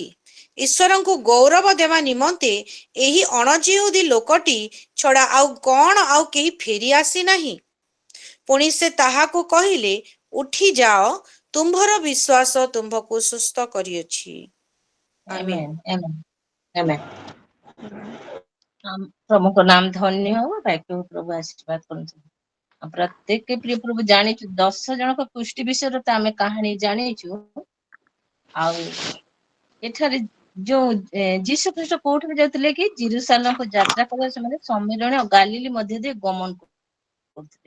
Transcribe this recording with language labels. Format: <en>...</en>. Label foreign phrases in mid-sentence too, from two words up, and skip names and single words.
<or>ଈଶ୍ୱରଙ୍କୁ ଗୌରବ ଦେବା ନିମନ୍ତେ ଏହି ଅଣଜିହୁଦୀ ଲୋକଟି ଛଡ଼ା ଆଉ କଣ ଆଉ କେହି ଫେରି ଆସିନାହିଁ? ପୁଣି ସେ ତାହାକୁ କହିଲେ, ଉଠି ଯାଅ, ତୁମ୍ଭର ବିଶ୍ୱାସ ତୁମ୍ଭକୁ ସୁସ୍ଥ କରିଅଛି। ଆମେନ୍।</or> <en>Amen. Amen. Amen.</en> <ne>प्रभुको नाम धन्य हो।</ne> <or>ବାକ୍ୟ ପ୍ରଭୁ ଆଶୀର୍ବାଦ କରନ୍ତୁ। ପ୍ରତ୍ୟେକ ପ୍ରିୟ ପ୍ରଭୁ ଜାଣିଛୁ 10 ଜଣଙ୍କ ପୁଷ୍ଟି ବିଷୟରେ ତ ଆମେ କାହାଣୀ ଜାଣିଛୁ। ଆଉ ଏଠାରେ ଯୋଉ ଯୀଶୁ ଖ୍ରୀଷ୍ଟ କୋଉଠିକୁ ଯାଉଥିଲେ କି ଜିରୁସାଲମକୁ ଯାତ୍ରା କରିବା ସମୟରେ ସମୀରଣ ଓ ଗାଲିଲି ମଧ୍ୟ ଦେଇ ଗମନ କରୁଥିଲେ।</or>